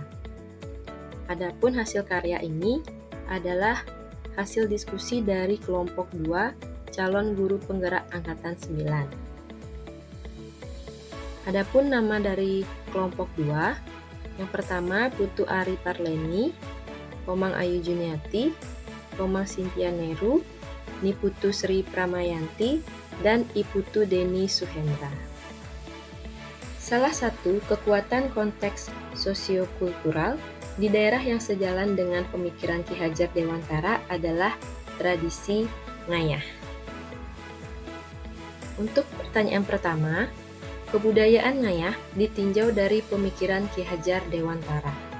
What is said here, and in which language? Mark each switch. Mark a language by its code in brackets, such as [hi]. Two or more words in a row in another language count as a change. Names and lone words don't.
[id] Adapun hasil karya ini adalah hasil diskusi dari kelompok 2 calon guru penggerak angkatan 9. Adapun nama dari kelompok 2, yang pertama Putu Ari Parleni, Komang Ayu Juniati, Komang Cynthia Neru, Niputu Sri Pramayanti, dan Iputu Deni Suhendra. Salah satu kekuatan konteks sosiokultural di daerah yang sejalan dengan pemikiran Ki Hajar Dewantara adalah tradisi ngayah. Untuk pertanyaan pertama, kebudayaan ngayah ditinjau dari pemikiran Ki Hajar Dewantara.